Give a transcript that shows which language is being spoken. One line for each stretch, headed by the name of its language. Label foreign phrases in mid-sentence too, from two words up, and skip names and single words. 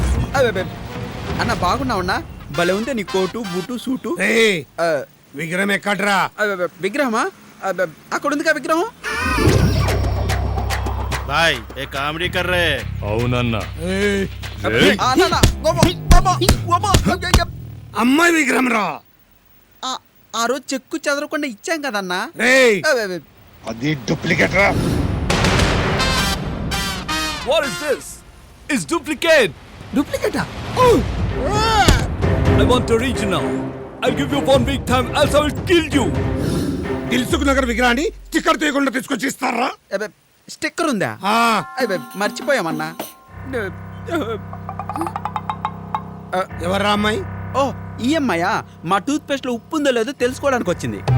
Telugu: అన్న బాగున్నావన్నా? భలే ఉందే నీ కోటు బూటు సూటు. విగ్రహం ఎక్కడ్రా? విగ్రహమా? అక్కడ ఉందిగా విగ్రహం.
Hindi: भाई ये कॉमेडी कर रहे हैं।
Telugu: అవునన్నా అమ్మాయి విగ్రహం రా. ఆ రోజు చెక్కు చెదరకుండా ఇచ్చాం కదన్నా. అది డూప్లికేట్ రా.
English: What is this? It's duplicate.
Telugu: డూప్లికేటా?
English: I want original. I'll give you 1 week time else I will kill you.
Telugu: దిల్సుఖ్ నగర్ విగ్రహాన్ని స్టిక్కర్ తీయకుండా తీసుకొచ్చి ఇస్తారా? స్టిక్కర్ ఉందా? మర్చిపోయామన్నా. ఎవర్రా అమ్మాయి? ఓ ఈఎంఐయా? మా
English: tooth paste
Telugu: లో ఉప్పు ఉందో లేదో తెలుసుకోవడానికి వచ్చింది.